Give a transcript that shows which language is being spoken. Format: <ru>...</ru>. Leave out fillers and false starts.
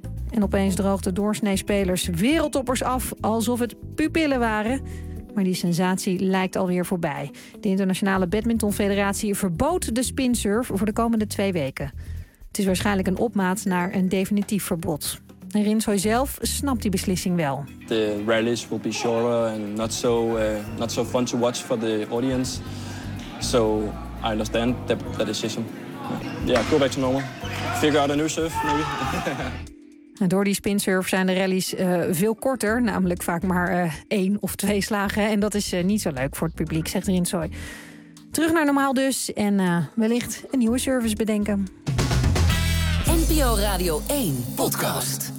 <nl>En opeens droogt de doorsneespelers wereldtoppers af alsof het pupillen waren. Maar die sensatie lijkt alweer voorbij. De Internationale Badminton Federatie verbood de spinsurf voor de komende 2 weken. Het is waarschijnlijk een opmaat naar een definitief verbod. Rinsoy zelf snapt die beslissing wel.</nl> <en>The rallies will be shorter and not so fun to watch for the audience. So I understand that decision. Yeah, go back to normal. Figure out a new surf, maybe.</en> <nl>Door die spinsurf zijn de rallies veel korter, namelijk vaak maar 1 of 2 slagen. En dat is niet zo leuk voor het publiek, zegt Rinsoy. Terug naar normaal dus en wellicht een nieuwe service bedenken. NPO Radio 1 podcast.</nl>